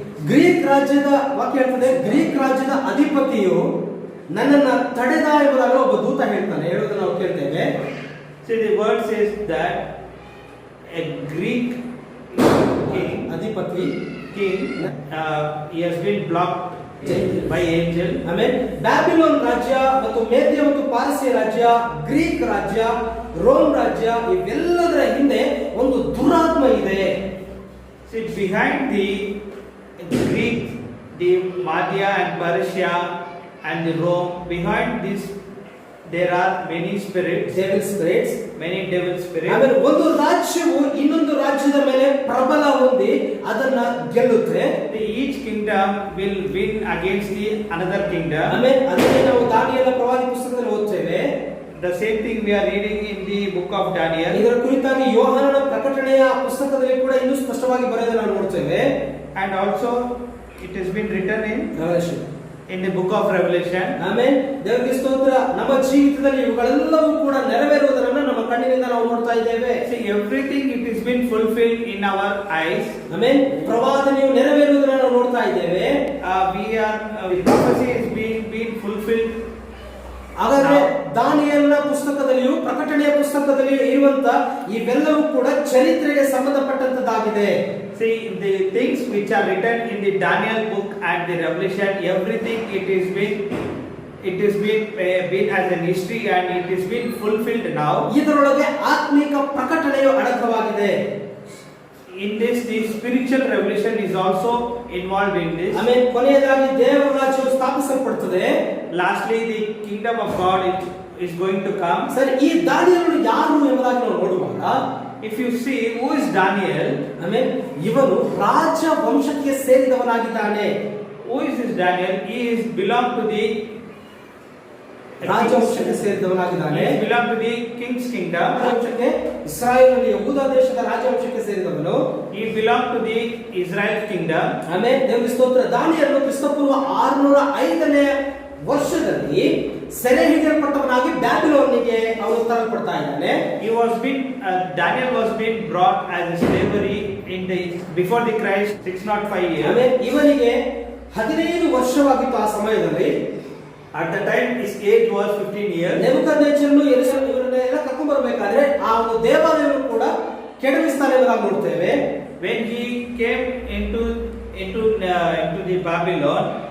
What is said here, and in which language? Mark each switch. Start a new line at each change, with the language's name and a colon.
Kannada: Greek ರಾಜ್ಯದ ವಾಕ್ಯ ಹೇಳ್ತದೆ, ಗ್ರೀಕ್ ರಾಜ್ಯದ ಅಧಿಪತಿಯು ನನ್ನನ್ನ ತಡೆದ ಎಂಬುದಾಗಿ ಒಬ್ಬ ದೂತ ಹೇಳ್ತಾನೆ, ಹೇಳೋದನ್ನ ನಾವು ಕೇಳ್ತೇವೆ.
English: See, the word says that a Greek king,
Kannada: ಅಧಿಪತಿ
English: he has been blocked by angel.
Kannada: ಆಮೇಲೆ ಬ್ಯಾಬಿಲೋನ್ ರಾಜ್ಯ ಮತ್ತು ಮೇದ್ಯ ಮತ್ತು ಪಾರಸಿಯ ರಾಜ್ಯ, ಗ್ರೀಕ್ ರಾಜ್ಯ, ರೋಮ್ ರಾಜ್ಯ, ಇವೆಲ್ಲದರ ಹಿಂದೆ ಒಂದು ದುರಾತ್ಮ ಇದೆ.
English: See, behind the Greek, the Media and Persia and the Rome, behind this there are many spirits, devil spirits, many devil spirits.
Kannada: ಆಮೇಲೆ ಒಂದು ರಾಜ್ಯವು ಇನ್ನೊಂದು ರಾಜ್ಯದ ಮೇಲೆ ಪ್ರಬಲ ಹೊಂದಿ ಅದನ್ನ ಗೆಲ್ಲುತ್ತೆ.
English: Each kingdom will win against the another kingdom.
Kannada: ಆಮೇಲೆ ಅದನ್ನೇ ನಾವು ದಾನಿಯೇಲ ಪ್ರವಾದಿ ಪುಸ್ತಕದಲ್ಲಿ ಓದ್ತೇವೆ.
English: The same thing we are reading in the book of Daniel.
Kannada: ಇದರ ಕುರಿತಾಗಿ ಯೋಹಾನನ ಪ್ರಕಟಣೆಯ ಪುಸ್ತಕದಲ್ಲಿ ಕೂಡ ಇನ್ನೂ ಸ್ಪಷ್ಟವಾಗಿ ಬರೆಯೋದನ್ನು ನಾವು ನೋಡ್ತೇವೆ.
English: And also it has been written in the book of Revelation.
Kannada: ಆಮೇಲೆ ದೇವರಿಗೆ ಸ್ತೋತ್ರ. ನಮ್ಮ ಜೀವಿತದಲ್ಲಿ ಇವುಗಳೆಲ್ಲವೂ ಕೂಡ ನೆರವೇರುವುದನ್ನು ನಮ್ಮ ಕಣ್ಣಿನಿಂದ ನಾವು ನೋಡ್ತಾ ಇದ್ದೇವೆ.
English: See, everything it has been fulfilled in our eyes.
Kannada: ಆಮೇಲೆ ಪ್ರವಾದನೆಯು ನೆರವೇರುವುದನ್ನು ನಾವು ನೋಡ್ತಾ ಇದ್ದೇವೆ.
English: The prophecy is being fulfilled.
Kannada: ಹಾಗಾದ್ರೆ ದಾನಿಯೇಲನ ಪುಸ್ತಕದಲ್ಲಿಯೂ ಪ್ರಕಟಣೆಯ ಪುಸ್ತಕದಲ್ಲಿಯೂ ಇರುವಂತ ಇವೆಲ್ಲವೂ ಕೂಡ ಚರಿತ್ರೆಗೆ ಸಂಬಂಧಪಟ್ಟಂತದ್ದಾಗಿದೆ.
English: See, the things which are written in the Daniel book and the Revelation, everything it is been as a history and it is been fulfilled now.
Kannada: ಇದರೊಳಗೆ ಆತ್ಮಿಕ ಪ್ರಕಟಣೆಯು ಅಡಕವಾಗಿದೆ.
English: In this, the spiritual revelation is also involved in this.
Kannada: ಆಮೇಲೆ ಕೊನೆಯದಾಗಿ ದೇವರ ರಾಜ್ಯವು ಸ್ಥಾಪಿಸಲ್ಪಡುತ್ತದೆ.
English: Lastly, the kingdom of God is going to come.
Kannada: ಸರಿ, ಈ ದಾನಿಯೇಲನು ಯಾರು ಎಂಬುದಾಗಿ ನಾವು ನೋಡುವಾಗ,
English: if you see who is Daniel,
Kannada: ಆಮೇಲೆ ಇವನು ರಾಜ ವಂಶಕ್ಕೆ ಸೇರಿದವನಾಗಿದ್ದಾನೆ.
English: who is this Daniel? He is belong to the
Kannada: ರಾಜವಂಶಕ್ಕೆ ಸೇರಿದವನಾಗಿದ್ದಾನೆ.
English: He belong to the king's kingdom.
Kannada: ರಾಜವಂಶಕ್ಕೆ Israel ಯಹೂದ ದೇಶದ ರಾಜವಂಶಕ್ಕೆ ಸೇರಿದವನು.
English: He belong to the Israel kingdom.
Kannada: ಆಮೇಲೆ ದೇವರ ಸ್ತೋತ್ರ. ದಾನಿಯೇಲನು ಕ್ರಿಸ್ತಪೂರ್ವ 605ನೇ ವರ್ಷದಲ್ಲಿ ಸೆರೆ ಹಿಡಿಯಲ್ಪಟ್ಟವನಾಗಿ ಬ್ಯಾಬಿಲೋನಿಗೆ ಅವನು ತರಲ್ಪಡ್ತಾ ಇದ್ದಾನೆ.
English: Daniel was being brought as a slavery before the Christ 605 years.
Kannada: ಆಮೇಲೆ ಇವನಿಗೆ 15 ವರ್ಷವಾಗಿತ್ತು ಆ ಸಮಯದಲ್ಲಿ.
English: At the time his age was 15 years.
Kannada: ನೆಬೂಕದ್ನೆಚ್ಚರನು ಇವರನ್ನೆಲ್ಲ ಕರ್ಕೊಂಡು ಬರಬೇಕಾದ್ರೆ ಆ ಒಂದು ದೇವಾಲಯವನ್ನು ಕೂಡ ಕೆಡವಿಸ್ತಾನೆ ಎಂಬುದಾಗಿ ನೋಡ್ತೇವೆ.
English: When he came into the Babylon,